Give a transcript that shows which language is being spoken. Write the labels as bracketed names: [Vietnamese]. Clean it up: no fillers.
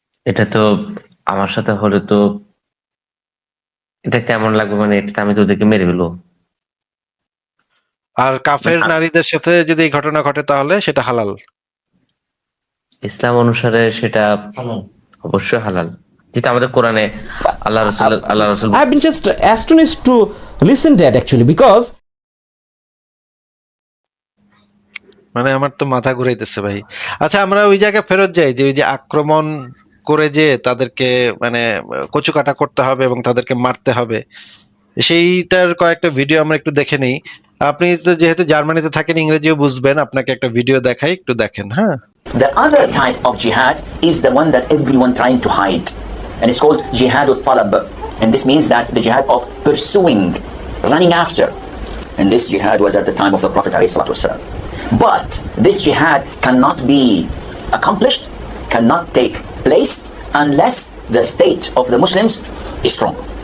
[Bangla] এটা তো আমার সাথে হলে তো এটা কেমন লাগবে, মানে এটা আমি তো ওদেরকে মেরে ফেলবো। আর কাফের নারীদের সাথে যদি এই ঘটনা ঘটে তাহলে সেটা হালাল? ইসলাম অনুসারে সেটা অবশ্যই হালাল, যেটা আমাদের কোরআনে আল্লাহ রাসূল [English] I've been just astonished to listen to that actually because [Bangla] মানে আমার তো মাথা ঘুরাইতেছে ভাই। আচ্ছা, আমরা ওই জায়গায় ফেরত যাই যে ওই যে আক্রমণ করে যে তাদেরকে মানে কচুকাটা করতে হবে এবং তাদেরকে মারতে হবে, সেইটার কয়েকটা ভিডিও আমরা একটু দেখে নিই। আপনি তো যেহেতু জার্মানিতে থাকেন, ইংরেজিও বুঝবেন, আপনাকে একটা ভিডিও দেখাই, একটু দেখেন। হ্যাঁ, [English] The other type of jihad is the one that everyone trying to hide, and it's called jihad al-talab, and this means that the jihad of pursuing, running after, and this jihad was at the time of the Prophet ﷺ. But this jihad cannot be accomplished, cannot take place unless the state of the Muslims is strong.